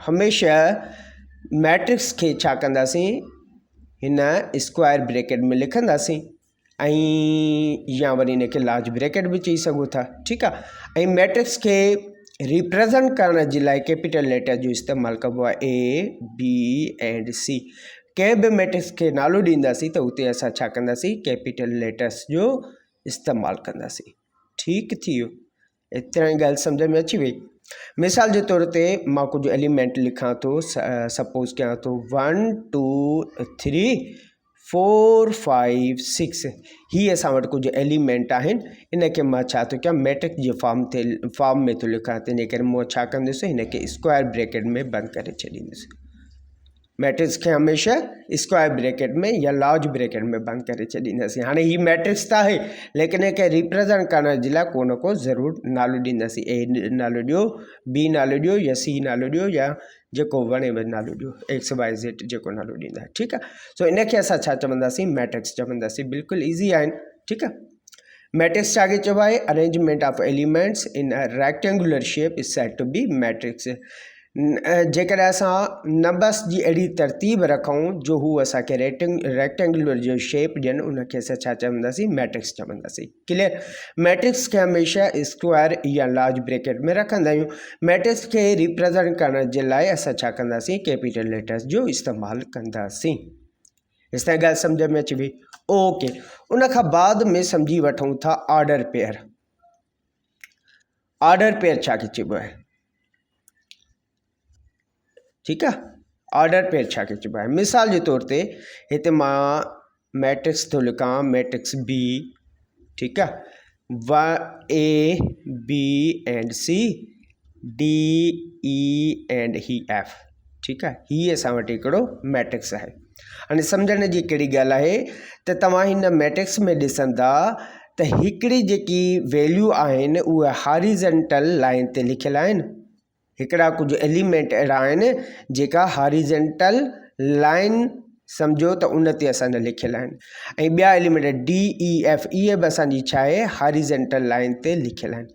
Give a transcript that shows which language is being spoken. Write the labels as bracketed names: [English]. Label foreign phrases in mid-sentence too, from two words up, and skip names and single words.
[Sindhi] हमेशह मैट्रिक्स खे छा कंदासीं, हिन [English] square bracket [Sindhi] में लिखंदासीं ऐं या वरी इनखे [English] large bracket [Sindhi] बि चई सघो था। ठीकु आहे, ऐं मैट्रिक्स खे रिप्रेज़ेंट करण जे लाइ [English] capital letter [Sindhi] जो इस्तेमालु कबो आहे, [English] A B and C. [Sindhi] कंहिं बि मैट्रिक्स खे नालो ॾींदासीं त उते असां छा कंदासीं, [English] capital letters [Sindhi] जो इस्तेमालु कंदासीं। ठीकु थी वियो, एतिरा ई ॻाल्हि सम्झ में अची वई। मिसाल जे तौर ते मां कुझु एलिमेंट लिखां थो, सपोज़ कयां थो 1 2 3 4 5 6 ही असां वटि कुझु एलिमेंट आहिनि। इनखे मां छा थो कयां, मैट्रिक्स जे फॉर्म में थो लिखां, तंहिंजे करे मां छा कंदुसि, हिनखे [English] square bracket [Sindhi] में बंदि करे छॾींदुसि। मैट्रिक्स खे हमेशह [English] square bracket [Sindhi] में या [English] large bracket [Sindhi] में बंदि करे छॾींदासीं। हाणे ही मैट्रिक्स त आहे, लेकिन हिनखे रिप्रेज़ेंट करण जे लाइ को न को ज़रूरु नालो ॾींदासीं। ए नालो ॾियो, बी नालो ॾियो, या सी नालो ॾियो, या जेको वणेव नालो ॾियो, एक्स वाई ज़ेड जेको नालो ॾींदा। ठीकु आहे। सो इनखे असां छा चवंदासीं, मैट्रिक्स चवंदासीं। बिल्कुलु ईज़ी आहिनि। ठीकु आहे। मैट्रिक्स छा खे चइबो आहे, [English] arrangement of elements in a rectangular shape is said to be matrix. [Sindhi] जेकॾहिं असां नंबर्स जी अहिड़ी तरतीब रखूं जो हू असांखे रेक्टेंगुलर जो शेप ॾियनि, उनखे असां छा चवंदासीं, मैट्रिक्स चवंदासीं। क्लियर। मैट्रिक्स खे हमेशह स्क्वायर या [English] large bracket [Sindhi] में रखंदा आहियूं। मैट्रिक्स खे रिप्रेज़ेंट करण जे लाइ असां छा कंदासीं, [English] capital letters [Sindhi] जो इस्तेमालु कंदासीं। इस ताईं ॻाल्हि सम्झ में अची वई। ओके। उनखां बाद में सम्झी वठूं था [English] order pair. order pair [Sindhi] छा खे चइबो आहे। ठीकु आहे। [English] order pair [Sindhi] छा खे चइबो आहे। मिसाल जे तौर ते हिते मां मैट्रिक्स थो लिखां, मैट्रिक्स बी। ठीकु आहे। [English] A B and C, D E and [Sindhi] ही एफ। ठीकु आहे। हीअ असां वटि हिकिड़ो मैट्रिक्स आहे। हाणे सम्झण जी कहिड़ी ॻाल्हि आहे त तव्हां हिन मैट्रिक्स में ॾिसंदा त हिकिड़ी जेकी वैल्यू आहिनि उहे [English] horizontal line [Sindhi] ते लिखियलु आहिनि। हिकिड़ा कुझु एलिमेंट अहिड़ा आहिनि जेका [English] horizontal line [Sindhi] सम्झो त उन ते असांजा लिखियल आहिनि, ऐं ॿिया एलिमेंट डी ई एफ इहे बि असांजी छा आहे, [English] horizontal line [Sindhi] ते लिखियल आहिनि।